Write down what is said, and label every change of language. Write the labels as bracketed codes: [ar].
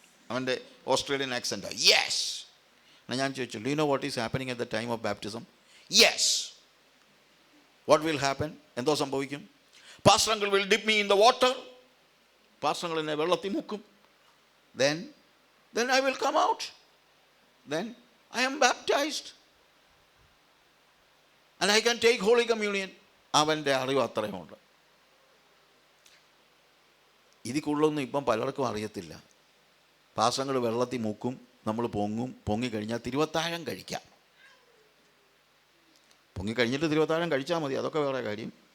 [ml] അവൻ്റെ Australian accent. [en] Yes. [ml] എന്നാൽ ഞാൻ ചോദിച്ചു, [en] Do you know what is happening at the time of baptism? Yes. What will happen? [ml] എന്തോ സംഭവിക്കും? [en] Pastor uncle will dip me in the water. [ml] Pastor uncle എന്നെ വെള്ളത്തിൽ മുക്കും. [en] then I will come out. Then I am baptized and I can take Holy Communion. [ml] അവൻ്റെ അറിവ് അത്രയുമുണ്ട്. ഇതിൽ കൂടുതലൊന്നും ഇപ്പം പലർക്കും അറിയത്തില്ല. പാസ്റ്റർ വെള്ളത്തിൽ മുക്കും, നമ്മൾ പൊങ്ങിക്കഴിഞ്ഞാൽ തിരുവത്താഴം കഴിക്കാം. പൊങ്ങിക്കഴിഞ്ഞിട്ട് തിരുവത്താഴം കഴിച്ചാൽ മതി, അതൊക്കെ വേറെ കാര്യം.